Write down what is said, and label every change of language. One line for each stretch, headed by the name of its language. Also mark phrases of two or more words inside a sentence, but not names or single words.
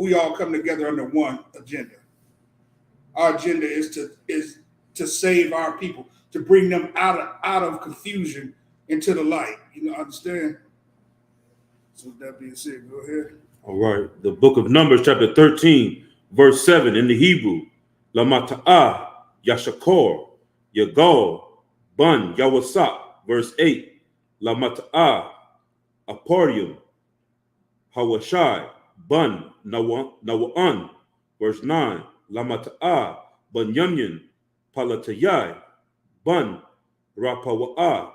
English: We all come together under one agenda. Our agenda is to save our people, to bring them out of confusion into the light. You know, understand? So with that being said, go ahead. All right. The book of Numbers, chapter 13, verse 7 in the Hebrew.
Hebrew: למטה, יששכר, יגאל, בן, יוסף.
English: Verse 8.
Hebrew: למטה, אפרים, הושע, בן, נון.
English: Verse 9.
Hebrew: למטה, בנימן, פלטי, בן, רפוא.